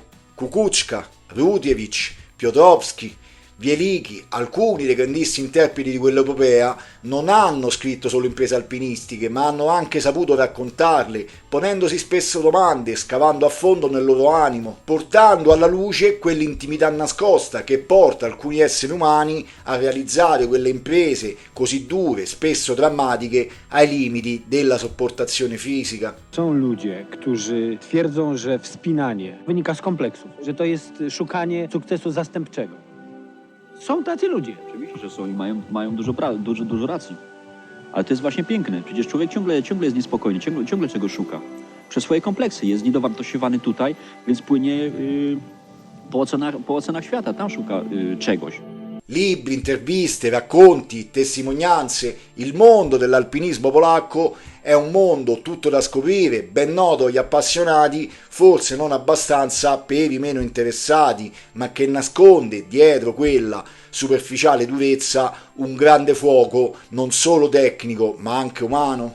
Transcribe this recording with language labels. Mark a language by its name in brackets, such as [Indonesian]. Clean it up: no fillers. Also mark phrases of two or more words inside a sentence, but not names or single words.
[Italian] Kukuczka, Rutiewicz, Piotrowski, Wieliki, alcuni dei grandissimi interpreti di quell'epopea non hanno scritto solo imprese alpinistiche, ma hanno anche saputo raccontarle, ponendosi spesso domande, scavando a fondo nel loro animo, portando alla luce quell'intimità nascosta che porta alcuni esseri umani a realizzare quelle imprese così dure, spesso drammatiche, ai limiti della sopportazione fisica. [Polish] Są ludzie, którzy twierdzą, że wspinanie wynika z kompleksów, że to jest szukanie sukcesu zastępczego. Są tacy ludzie. Oczywiście, że są i mają dużo racji. Ale to jest właśnie piękne. Przecież człowiek ciągle jest niespokojny, ciągle czegoś szuka. Przez swoje kompleksy jest niedowartościowany tutaj, więc płynie po ocenach świata, tam szuka czegoś. [Italian] Libri, interviste, racconti, testimonianze, il mondo dell'alpinismo polacco è un mondo tutto da scoprire, ben noto agli appassionati, forse non abbastanza per i meno interessati, ma che nasconde dietro quella superficiale durezza un grande fuoco non solo tecnico ma anche umano.